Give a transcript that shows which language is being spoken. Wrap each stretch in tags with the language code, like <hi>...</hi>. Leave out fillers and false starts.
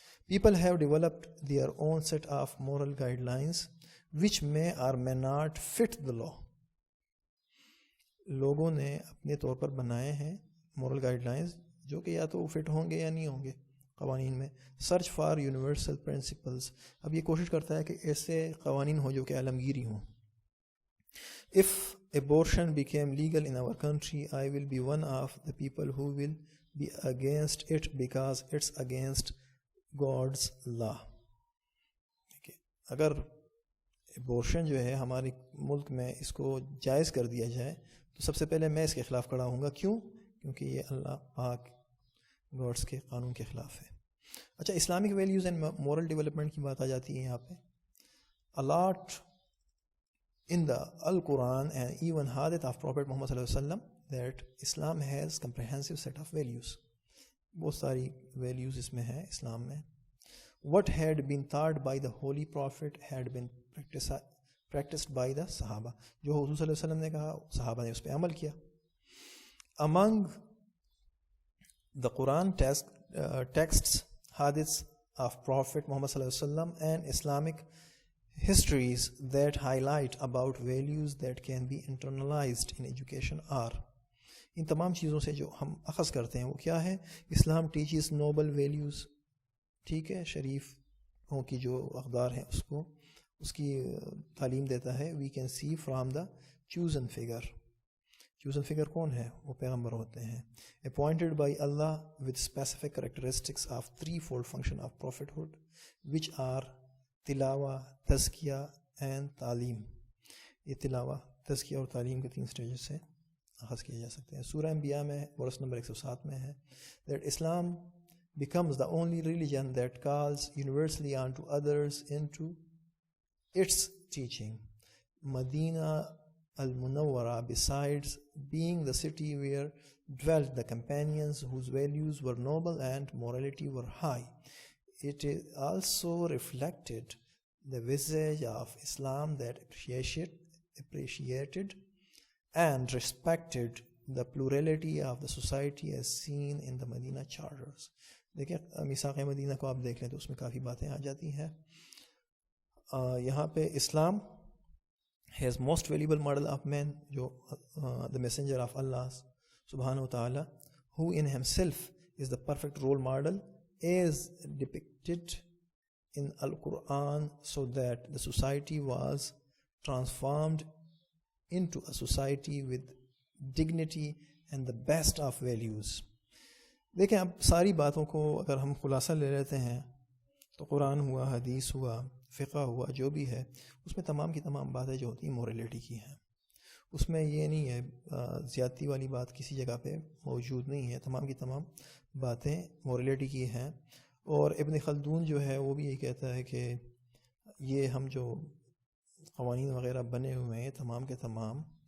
<en>People have developed their own set of moral guidelines which may or may not fit the law.</en> <ur>لوگوں نے اپنے طور پر بنائے ہیں مورل گائیڈ لائنز جو کہ یا تو فٹ ہوں گے یا نہیں ہوں گے قوانین میں.</ur> <en>Search for universal principles.</en> <ur>اب یہ کوشش کرتا ہے کہ ایسے قوانین ہوں جو کہ عالمگیری ہوں.</ur> <en>If abortion became legal in our country, I will be one of the people who will be against it because it's against God's law.</en> <ur>اگر ایبورشن جو ہے ہمارے ملک میں اس کو جائز کر دیا جائے تو سب سے پہلے میں اس کے خلاف کھڑا ہوں گا. کیوں؟ کیونکہ یہ اللہ پاک گاڈس کے قانون کے خلاف ہے. اچھا Islamic values and moral development کی بات آ جاتی ہے یہاں پہ.</ur> <en>A lot in the Al-Quran and even hadith of Prophet Muhammad sallallahu alaihi wasallam that Islam has comprehensive set of values.</en> <ur>بہت ساری values اس میں ہے اسلام میں.</ur> <en>What had been taught by the Holy Prophet had been practiced by the Sahaba.</en> <ur>جو حضور صلی اللہ علیہ وسلم نے کہا صحابہ نے اس پہ عمل کیا.</ur> <en>Among the Quran texts, hadiths of Prophet Muhammad sallallahu alaihi wasallam and Islamic histories that highlight about values that can be internalized in education are.</en> <ur>ان تمام چیزوں سے جو ہم اخذ کرتے ہیں وہ کیا ہے؟ اسلام</ur> <en>teaches noble values.</en> <ur>ٹھیک ہے، شریفوں کی جو اقدار ہیں اس کی تعلیم دیتا ہے.</ur> <en>We can see from the chosen figure.</en> <ur>chosen figure کون ہے؟ وہ پیغمبر ہوتے ہیں.</ur> <en>appointed by Allah with specific characteristics of threefold function of prophethood which are تلاوہ، تزکیہ and تعلیم.</en> <ur>یہ تلاوہ، تزکیہ اور تعلیم کے 3 سٹیجز سے اخذ کیے جا سکتے ہیں. سورہ انبیاء میں ورس نمبر 107 میں ہے</ur> <en>that Islam becomes the only religion that calls universally onto others into its teaching. Medina al-Munawwara, besides being the city where dwelt the companions whose values were noble and morality were high, it also reflected the visage of Islam that appreciated and respected the plurality of the society as seen in the Medina Charters.</en> <ur>دیکھیں میثاق مدینہ کو آپ دیکھ لیں تو اس میں کافی باتیں آ جاتی ہیں. یہاں پہ</ur> <en>Islam has most valuable model of man, جو the messenger of Allah subhanahu wa ta'ala, who in himself is the perfect role model as depicted in Al-Quran, so that the society was transformed into a society with dignity and the best of values.</en> <ur>دیکھیں اب ساری باتوں کو اگر ہم خلاصہ لے لیتے ہیں تو قرآن ہوا، حدیث ہوا، فقہ ہوا، جو بھی ہے اس میں تمام کی تمام باتیں جو ہوتی ہیں موریلٹی کی ہیں. اس میں یہ نہیں ہے زیادتی والی بات کسی جگہ پہ موجود نہیں ہے. تمام کی تمام باتیں موریلٹی کی ہیں. اور ابن خلدون جو ہے وہ بھی یہ کہتا ہے کہ یہ ہم جو قوانین وغیرہ بنے ہوئے ہیں تمام کے تمام</ur>